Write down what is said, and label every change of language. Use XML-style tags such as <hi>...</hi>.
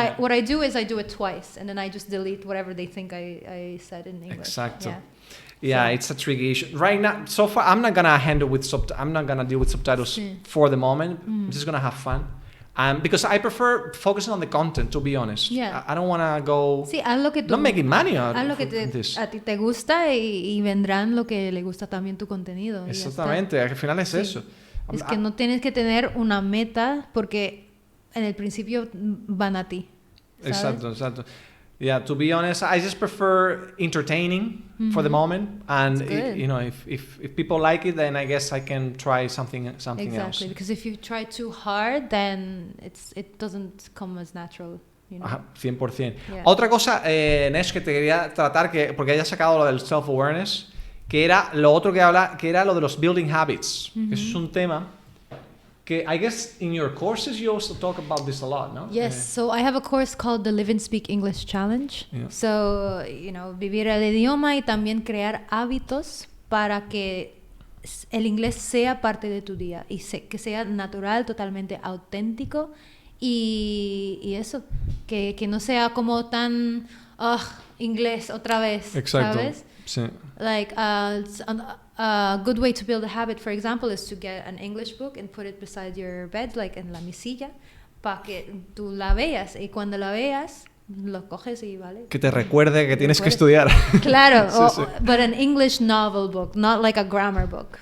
<en>What I do is I do it twice and then I just delete whatever they think I said in English. Exactly. Yeah, it's a tricky issue. Right now, so far, I'm not gonna deal with subtitles for the moment. I'm just gonna have fun. Because I prefer focusing on the content, to be honest. Yeah. I don't want to go...</en> <es>Sí, haz lo que</es> <en>not making money out</en> <es>haz lo que a ti te gusta y vendrán lo que le gusta también tu contenido. Exactamente, al final es eso. Es que no tienes que tener una meta porque en el principio van a ti. ¿Sabes? Exacto.</es> <en>Yeah, to be honest, I just prefer entertaining for the moment, and if people like it, then I guess I can try something else. Exactly, because if you try too hard, then it doesn't come as natural. You know?</en> <es>Ajá, 100%.</es> <en>Yeah.</en> <es>Otra cosa, Nesh, que te quería tratar, porque hayas sacado lo del self-awareness, que era lo otro que era lo de los</es> <en>building habits.</en> <es>Que eso es un tema que</es> <en>I guess in your courses you also talk about this a lot, no? Yes, so I have a course called the Live and Speak English Challenge. Yeah.</en> <es>So, vivir el idioma y también crear hábitos para que el inglés sea parte de tu día y que sea natural, totalmente auténtico y eso, que no sea como tan inglés otra vez. Exacto. ¿Sabes? Sí.</es> <en>Like a good way to build a habit, for example, is to get an English book and put it beside your bed, like</en> <es>en la mesilla, para que tú la veas y cuando la veas lo coges y vale. Que te recuerde que tienes que estudiar. Claro, Sí.</es> <en>but an English novel book, not like a grammar book.</en>